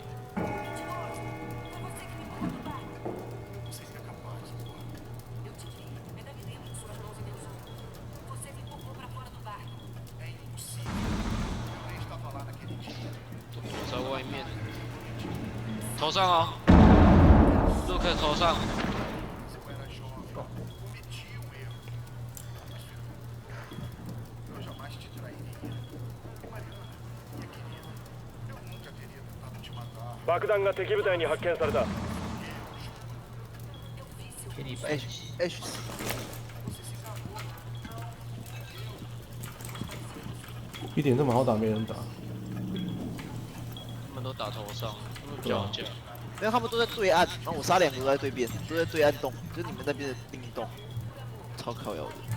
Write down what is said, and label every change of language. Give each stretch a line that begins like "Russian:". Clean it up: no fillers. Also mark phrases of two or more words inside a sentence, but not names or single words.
Chinese: 我在外面，头上哦，陆克头上。
Japanese: 爆弾が敵部隊に発見された。
Chinese: 给你 H ，B 点这么好打，没人打。他们都打头上，他们比较好架。没有，他们都在对岸，然后我杀2个都在对面，都在对岸洞，就是你们那边的另一洞，超靠腰的。